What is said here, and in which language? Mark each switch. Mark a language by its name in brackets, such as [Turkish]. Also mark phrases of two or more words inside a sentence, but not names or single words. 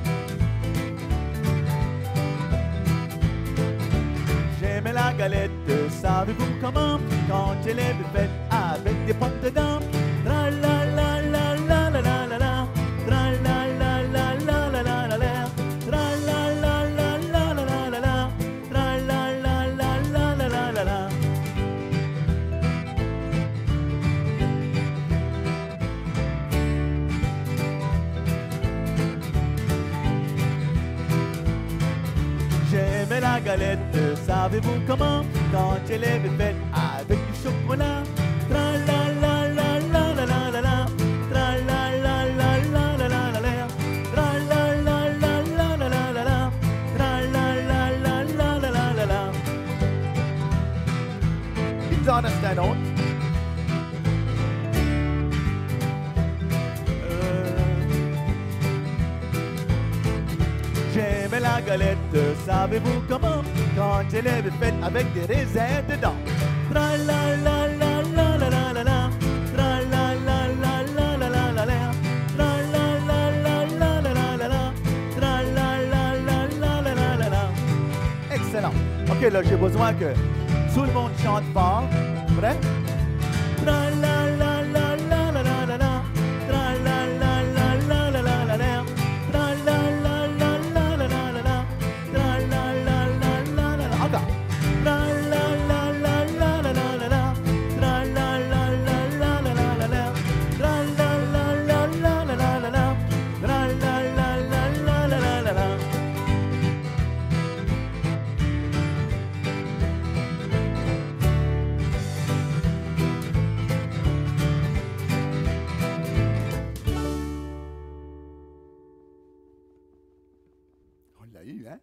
[French] J'aime la galette savez-vous comment? Quand elle est faite avec des pommes dedans. Tra la la la la la la la la. Tra la la la la la la la la. Tra la la la la la la la la. Tra la la la la la la la la. J'aimais la galette, savez-vous comment? Quand elle est faite avec du chocolat. Tra la la la la la la la la. Tra la la la la la la la la. Tra la la la la la la la la. Tra la la la la la la la la. [English] It's on a stand on. [French] J'aimais la galette, savez-vous comment? Quand elle est faite avec des raisins dedans. Tra la la la la la la la la. Tra la la la la la la la la. Tra la la la la la la la la. Tra la la la la la la la la. Excellent. OK, là, j'ai besoin que tout le monde chante fort. Prêt? Tra la la la la la la la la. Tra la la la la la la la la. Tra la la la la la la la la. Tra la la la la la la. Encore. Tra la la la la la la la la. Tra la la la la la la la la. Tra la la la la la la la la. Tra la la la la la la la la. On l'a eu, hein?